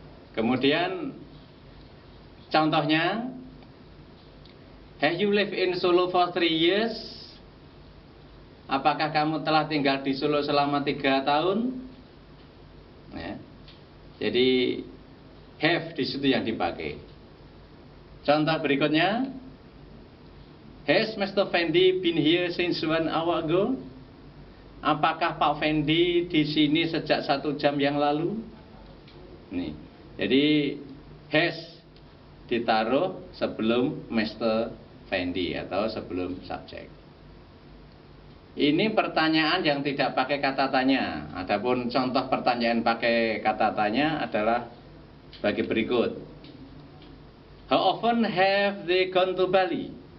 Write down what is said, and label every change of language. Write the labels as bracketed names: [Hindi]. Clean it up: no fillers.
[Indonesian] Kemudian contohnya, [English] have you lived in Solo for 3 years? [Indonesian] Apakah kamu telah tinggal di Solo selama 3 tahun? Ya. Jadi have di situ yang dipakai. Contoh berikutnya, has Mr. [English] Fendi been here since 1 hour ago? [Indonesian] Apakah Pak Fendi di sini sejak 1 jam yang lalu? Nih. Jadi has ditaruh sebelum Mr. Fendi atau sebelum subjek. Ini pertanyaan yang tidak pakai kata tanya. Adapun contoh pertanyaan pakai kata tanya adalah sebagai berikut. [English] How often have they gone to Bali?